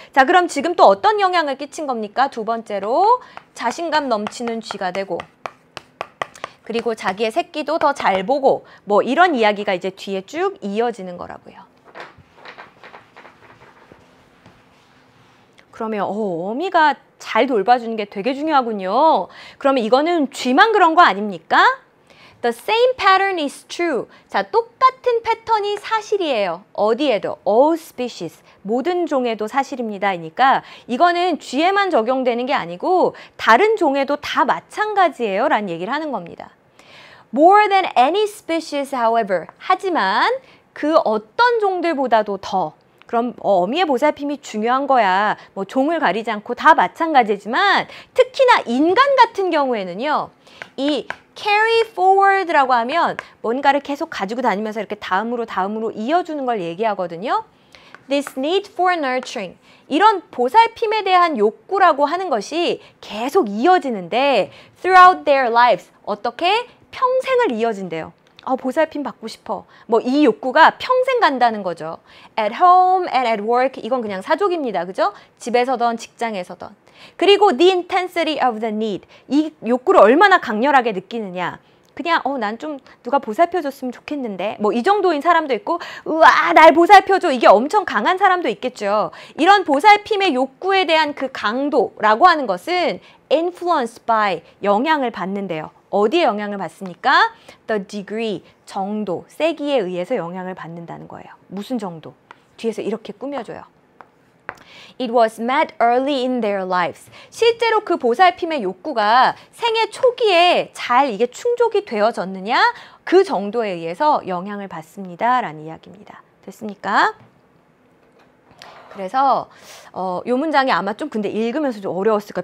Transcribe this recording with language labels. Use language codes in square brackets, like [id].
[ko] 자, 그럼 지금 또 어떤 영향을 끼친 겁니까? 두 번째로 자신감 넘치는 쥐가 되고, 그리고 자기의 새끼도 더 잘 보고, 뭐 이런 이야기가 이제 뒤에 쭉 이어지는 거라고요. 그러면 어미가 잘 돌봐주는 게 되게 중요하군요. 그러면 이거는 쥐만 그런 거 아닙니까? [en] The same pattern is true. [ko] 자, 똑같은 패턴이 사실이에요. 어디에도? [en] All species. [ko] 모든 종에도 사실입니다. 이니까 이거는 쥐에만 적용되는 게 아니고 다른 종에도 다 마찬가지예요. 라는 얘기를 하는 겁니다. [en] More than any species, however. [ko] 하지만 그 어떤 종들보다도 더. 그럼 어미의 보살핌이 중요한 거야. 뭐 종을 가리지 않고 다 마찬가지지만 특히나 인간 같은 경우에는요. 이 [en] carry forward [ko] 라고 하면 뭔가를 계속 가지고 다니면서 이렇게 다음으로 이어주는 걸 얘기하거든요. [en] This need for nurturing. [ko] 이런 보살핌에 대한 욕구라고 하는 것이 계속 이어지는데 [en] throughout their lives. [ko] 어떻게? 평생을 이어진대요. 보살핌 받고 싶어. 뭐 이 욕구가 평생 간다는 거죠. [en] At home and at work. [ko] 이건 그냥 사족입니다. 그죠? 집에서든 직장에서든. 그리고 [en] the intensity of the need. [ko] 이 욕구를 얼마나 강렬하게 느끼느냐. 그냥 난 좀 누가 보살펴줬으면 좋겠는데 뭐 이 정도인 사람도 있고 우와 날 보살펴줘 이게 엄청 강한 사람도 있겠죠. 이런 보살핌의 욕구에 대한 그 강도라고 하는 것은 [en] influenced by [ko] 영향을 받는데요. 어디에 영향을 받습니까? [en] The degree, [ko] 정도, 세기에 의해서 영향을 받는다는 거예요. 무슨 정도? 뒤에서 이렇게 꾸며줘요. [en] It was met early in their lives. [ko] 실제로 그 보살핌의 욕구가 생애 초기에 잘 이게 충족이 되어졌느냐? 그 정도에 의해서 영향을 받습니다. 라는 이야기입니다. 됐습니까? 그래서 요 문장이 아마 좀 근데 읽으면서 좀 어려웠을 거예요.